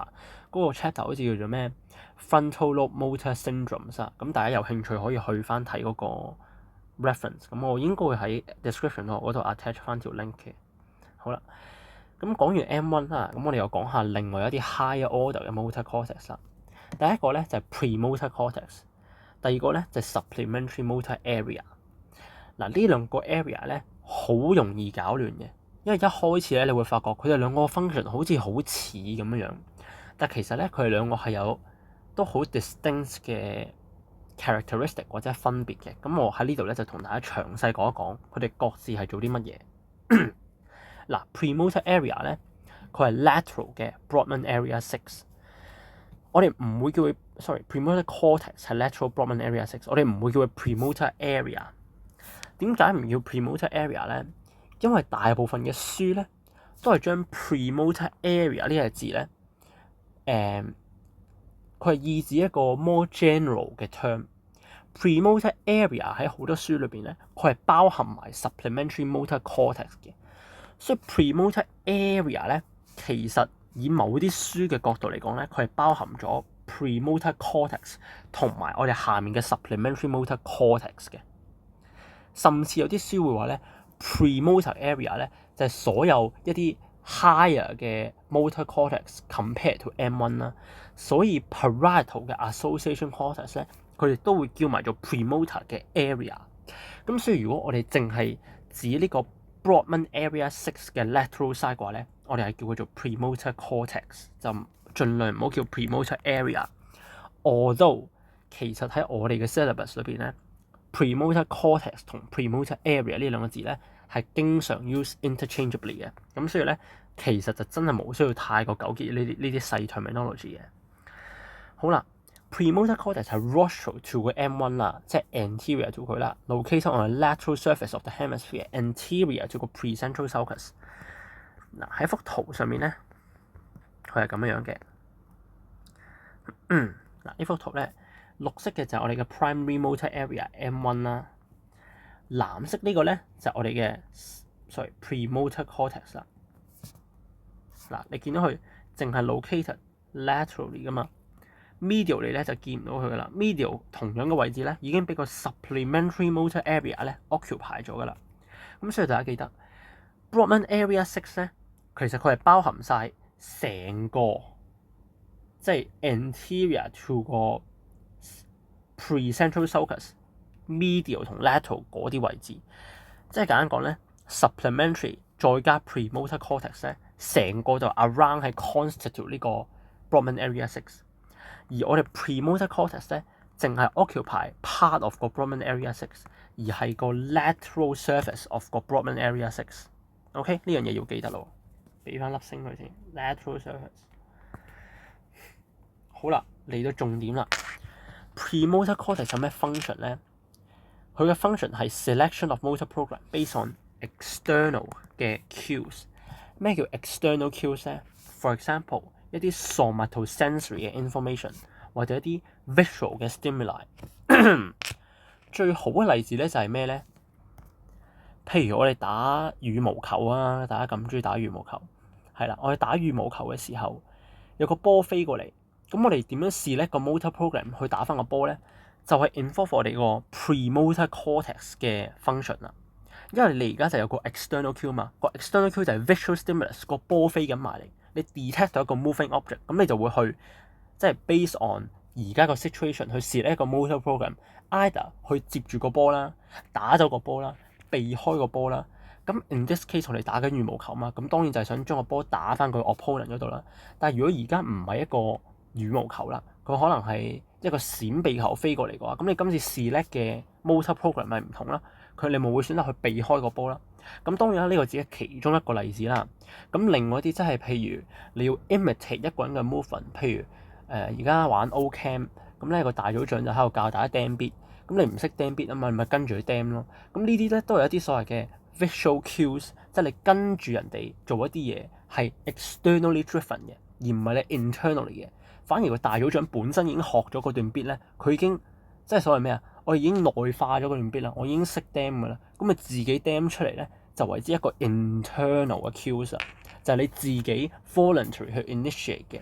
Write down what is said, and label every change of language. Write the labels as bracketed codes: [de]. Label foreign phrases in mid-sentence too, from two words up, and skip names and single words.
[yue] 嗰個 chapter 好似叫做咩 Frontal Lobe Motor Syndromes 啊。咁大家有興趣可以去翻睇嗰個 reference。咁我應該會喺 description 嗰度 attach 翻條 link 嘅。好啦，咁講完 M1 啦，咁我哋又講下另外一啲 [en] higher order [yue] 嘅 [en] motor cortex [yue] 啦。第一個咧就係 [en] premotor cortex， [yue] 第二個咧就係 [en] supplementary motor area。 [yue] 嗱，呢兩個 area 咧好容易搞亂嘅。因為一開始咧，你會發覺佢哋兩個 function 好似好似咁樣，但其實咧佢哋兩個係有都好 distinct 嘅 characteristic 或者分別嘅。咁我喺呢度咧就同大家詳細講一講佢哋各自係做啲乜嘢。嗱， [en] premotor area [yue] 咧佢係 lateral 嘅 [en] Brodmann area 6。 [yue] 我哋唔會叫佢 [en] premotor cortex [yue] 係 [en] lateral Brodmann area 6， [yue] 我哋唔會叫佢 [en] premotor area。 [yue] 點解唔叫 [en] premotor area [yue] 咧？因為大部分嘅書咧都係將 [en] premotor area [yue] 呢個字咧，佢係意指一個 [en] more general [yue] 嘅 term。 [en] premotor area [yue] 喺好多書裏邊咧，佢係包含埋 [en] supplementary motor cortex [yue] 嘅。所以 [en] premotor area [yue] 咧，其實以某啲書嘅角度嚟講咧，佢係包含咗 [en] premotor cortex [yue] 同埋我哋下面嘅 [en] supplementary motor cortex [yue] 嘅。甚至有啲書會話咧， [en] premotor area [yue] 咧就係所有一啲 higher 嘅 [en] motor cortex compared to M1 [yue] 啦，所以 parietal 嘅 [en] association cortex [yue] 咧，佢哋都會叫埋做 premotor 嘅 area。咁所以如果我哋淨係指呢個 [en] Brodmann area 6 [yue] 嘅 [en] lateral side [yue] 嘅話咧，我哋係叫佢做 [en] premotor cortex， [yue] 就盡量唔好叫 [en] premotor area。 [yue] although 其實喺我哋嘅 syllabus 裏邊咧， [en] premotor cortex [yue] 同 [en] premotor area [yue] 呢兩個字咧係經常 [en] use interchangeably [yue] 嘅。咁所以咧其實就真係冇需要太過糾結呢啲細 terminology 嘅。 [en] 好啦。premotor cortex 係 rostral to 個 M1 啦，即係 anterior to 佢啦 ，located on the lateral surface of the hemisphere，anterior to 個 precentral sulcus。 [yue] 嗱喺幅圖上面咧，佢係咁樣嘅。嗱呢幅圖咧，綠色嘅就係我哋嘅 [en] primary motor area M1 [yue] 啦，藍色呢個咧就係我哋嘅 [en] premotor cortex [yue] 啦。嗱你見到佢淨係 [en] located laterally [yue] 噶嘛？ medial 你咧就見唔到佢噶啦 ，medial 同樣嘅位置咧已經俾個 [en] supplementary motor area [yue] 咧 occupy 咗噶啦。咁所以大家記得 [en] Brodmann Area 6 [yue] 咧，其實佢係包含晒成個即係 anterior to 個 [en] precentral sulcus、 [yue] medial 同 lateral 嗰啲位置。即係簡單講咧 ，supplementary 再加 [en] premotor cortex [yue] 咧，成個就 around 係 constitute 呢個 [en] Brodmann Area 6。 [yue] 而我哋 [en] premotor cortex [yue] 咧，淨係 [en] occupy part of [yue] 個 [en] Brodmann Area 6， [yue] 而係個 [en] lateral surface of [yue] 個 [en] Brodmann Area 6。 [yue] OK， 呢樣嘢要記得咯，俾翻粒星佢先。 [en] lateral surface。 [yue] 好啦，嚟到重點啦。 [en] premotor cortex [yue] 有咩 function 咧？佢嘅 function 係 [en] selection of motor program based on external [yue] 嘅 cues。咩叫 [en] external cues [yue] 咧 ？ [en] For example， [yue] 一啲 somatosensory 嘅 information 或者一啲 visual 嘅 stimuli。最好嘅例子咧就係咩咧？譬如我哋打羽毛球啊，大家咁中意打羽毛球，係啦，我哋打羽毛球嘅時候，有個波飛過嚟，咁我哋點樣試咧個 [en] motor program [yue] 去打翻個波咧？就係 involve 我哋個 [en] premotor cortex [yue] 嘅 function 啦。因為你而家就有個 [en] external cue [yue] 嘛，個 [en] external cue [yue] 就係 [en] visual stimulus， [yue] 個波飛緊埋嚟，你 detect 到一個 [en] moving object， [yue] 咁你就會去即係 [en] based on [yue] 而家個 situation 去試一個 [en] motor program， [yue] either 去接住個波啦，打走個波啦，避開個波啦。咁 [en] in this case [yue] 我哋打緊羽毛球嘛，咁當然就係想將個波打翻佢 opponent 嗰度啦。但係如果而家唔係一個羽毛球啦，佢可能係一個閃避球飛過嚟嘅話，咁你今次 select 嘅 [en] motor program [yue] 咪唔同啦。你咪會選擇去避開個波啦。咁當然啦，呢個只係其中一個例子啦。咁另外一啲即係譬如你要 imitate 一個人嘅 movement，譬如而家玩 O-Cam， 咁咧個大組長就喺度教大家 [en] damn beat， [yue] 咁你唔識 [en] damn beat [yue] 啊嘛，咪跟住去 damn 咯。咁呢啲咧都係一啲所謂嘅 [en] visual cues， [yue] 即係你跟住人哋做一啲嘢係 [en] externally driven [yue] 嘅，而唔係你 internally 嘅。反而個大組長本身已經學咗嗰段 beat 咧，佢已經即係所謂咩啊？我已經內化咗嗰段 beat 啦，我已經識 damn 噶啦，咁咪自己 damn 出嚟咧，就為之一個 internal 嘅 cues 啊，就係你自己 voluntary 去 initiate 嘅。